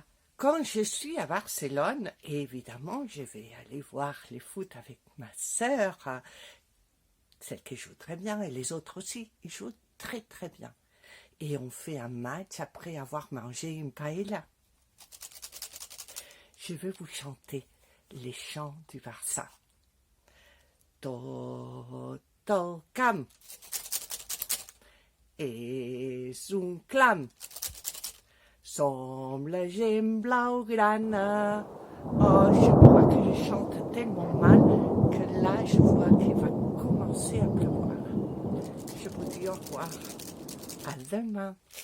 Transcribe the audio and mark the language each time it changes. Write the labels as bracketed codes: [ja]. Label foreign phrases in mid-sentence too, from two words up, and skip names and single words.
[fr] Quand je suis à Barcelone, évidemment, je vais aller voir les foot avec ma sœur, celle qui joue très bien, et les autres aussi, ils jouent très très bien. Et on fait un match après avoir mangé une paella. Je vais vous chanter les chants du Barça. [ca] Toto Camp és un clam. Som la gent blaugrana. [fr] Oh, je crois que je chante tellement mal que là, je vois qu'il va au revoir. À demain.